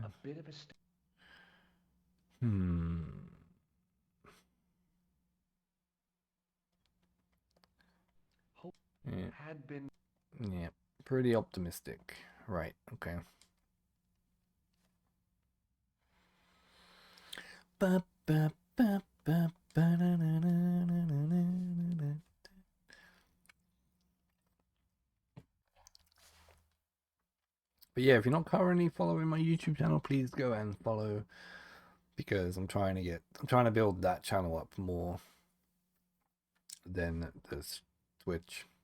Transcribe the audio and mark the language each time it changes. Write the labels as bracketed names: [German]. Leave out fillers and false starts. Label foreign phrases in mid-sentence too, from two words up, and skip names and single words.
[English] A bit of a hope Yeah. had been. Yeah. Pretty optimistic. Right. Okay. Ba, ba, ba, ba, ba, na, na, na, na, na, na, na. But yeah, if you're not currently following my YouTube channel, please go and follow, because I'm trying to build that channel up more than this Twitch.